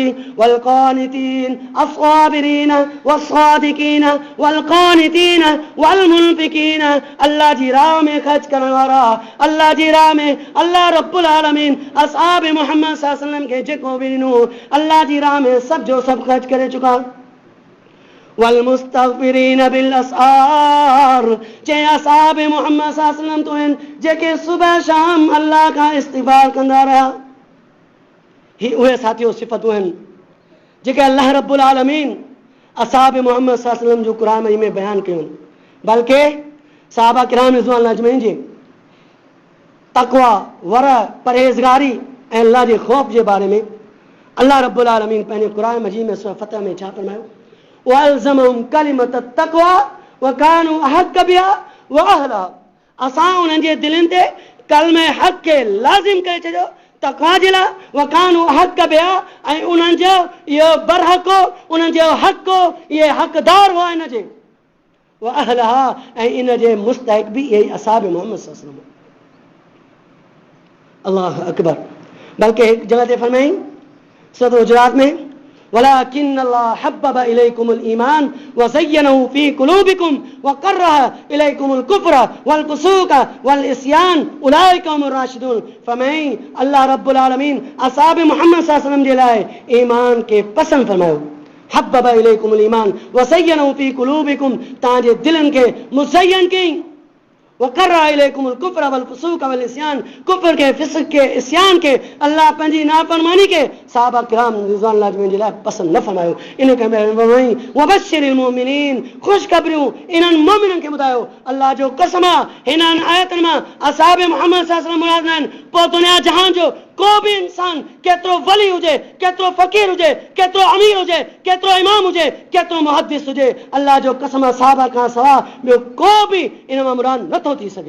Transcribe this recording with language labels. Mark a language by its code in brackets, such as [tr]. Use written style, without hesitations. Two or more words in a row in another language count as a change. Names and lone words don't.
[ar] والقانتين الصابرين والصادقين والقانتين والمنفقين, [sd] अल्लाह जी राह में खर्च करण वारा, अल्लाह जी राह में [ar] الله رب العالمين [sd] असहाब मोहम्मद [ar] صلى الله عليه وسلم [sd] के जेको बि ॾिनो अल्लाह जी राह में सब जो सब खर्च करे चुका। [ar] والمستغفرين بالأسحار, [sd] जे असहाब मोहम्मद [ar] صلى الله عليه وسلم [sd] तो आहिनि जेके सुबह शाम अल्लाह का इस्तिग़फ़ार कंदा रहा। ही उहे साथियो सिफ़तूं आहिनि जेके [ar] الله رب العالمين [sd] असहाब मोहम्मद [ar] صلى الله عليه وسلم [sd] जो कुरान में बयान कयूं। बल्कि सहाबा किराम [ar] رضوان الله أجمعين [sd] जी तक़वा, वरा, परहेज़गारी ऐं अल्लाह जे ख़ौफ़ जे बारे में [ar] الله رب العالمين [sd] पंहिंजे कुरान मजीद में सूरह फ़तह में छा फरमायो [ar] وألزمهم كلمة التقوى وكانوا أحق بها وأهلها. [sd] असां उन्हनि जे दिलनि ते कलमे हक़ खे लाज़िम करे छॾियो तक़वा जे लाइ, [ar] وكانوا أحق بها, [sd] ऐं उन्हनि जो इहो बरहक़ हो, उन्हनि जो हक़ हो, इहे हक़दार हुआ इन जे, [ar] وأهلها, [sd] ऐं इन जे मुस्तहिक़ बि इहे ई असहाब मोहम्मद [ar] صلى الله عليه وسلم. الله أكبر. [sd] बल्कि एक जगह ते फरमाई सूरह हुजरात में, [ar] ولكن الله حبب إليكم الإيمان وزينه في قلوبكم وكره إليكم الكفر والفسوق والعصيان أولئك هم الراشدون. [sd] फरमाई [ar] الله رب العالمين [sd] असहाब मोहम्मद [ar] صلى الله عليه وسلم [sd] जे लाइ ईमान के पसंद फरमायो। [ar] حبب إليكم الإيمان وزينه في قلوبكم, [sd] तांजे दिलनि खे मुज़य्यन कई, [ar] وكره إليكم الكفر والفسوق والعصيان, [sd] कुफ्र के फिस्क के इस्यान के अल्लाह पंहिंजी नाफरमानी के सहाबा किराम [ar] رضوان الله عليهم [sd] जे लाइ पसंद न फरमायो। इन खे फरमाई [ar] وبشر المؤمنين, [sd] ख़ुशख़बरियूं इन्हनि मोमिननि खे ॿुधायो। अल्लाह जो कसम आहे हिननि आयतनि मां असहाब मोहम्मद [ar] صلى الله عليه وسلم [sd] मुराद न आहिनि। पोइ दुनिया जहान जो को बि इंसान केतिरो वली हुजे, केतिरो फ़कीर हुजे, केतिरो अमीर हुजे, केतिरो इमाम हुजे, केतिरो मुहद्दिस हुजे, अल्लाह जो कसम सहाबा खां सवाइ ॿियो को बि इन मां मुराद नथो थी सघे।